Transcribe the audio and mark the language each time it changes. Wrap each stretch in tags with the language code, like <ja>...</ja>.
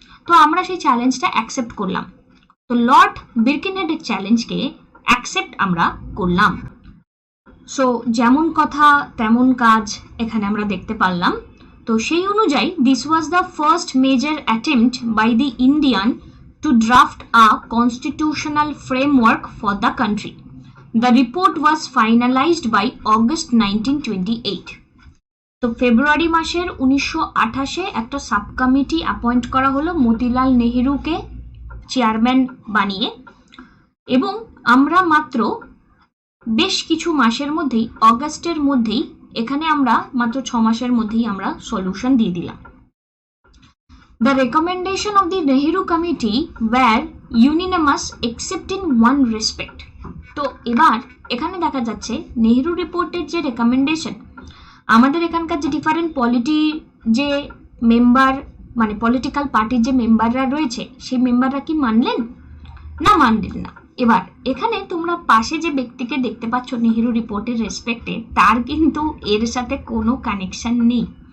<bn>তো আমরা সেই চ্যালেঞ্জটা অ্যাকসেপ্ট করলাম। তো লর্ড বিরকিনহেডের চ্যালেঞ্জকে অ্যাকসেপ্ট আমরা করলাম। সো যেমন কথা তেমন কাজ এখানে আমরা দেখতে পারলাম। তো সেই অনুযায়ী</bn> <en>This was the first major attempt by the Indian to draft a constitutional framework for the country. The report was finalized by August 1928.</en> <bn>তো ফেব্রুয়ারি মাসের 1928-এ একটা সাব কমিটি অ্যাপয়েন্ট করা হলো মতিলাল নেহেরুকে চেয়ারম্যান বানিয়ে, এবং আমরা মাত্র বেশ কিছু মাসের মধ্যেই, অগাস্টের মধ্যেই, এখানে আমরা মাত্র 6 মাসের মধ্যেই আমরা সলিউশন দিয়ে দিলাম।</bn> <en>The recommendation of the Nehru committee were unanimous except in one respect.</en> <bn>তো এবার এখানে দেখা যাচ্ছে নেহেরু রিপোর্টের যে রেকমেন্ডেশন, আমাদের এখানকার যে ডিফারেন্ট যে মেম্বার, মানে পলিটিক্যাল পার্টির যে মেম্বাররা রয়েছে সেই মেম্বাররা কি মানলেন? না, মানলেন না। এবার এখানে তোমরা পাশে যে ব্যক্তিকে দেখতে পাচ্ছ নেহেরু রিপোর্টের রেসপেক্টে, তার কিন্তু এর সাথে কোনো কানেকশন নেই।</bn>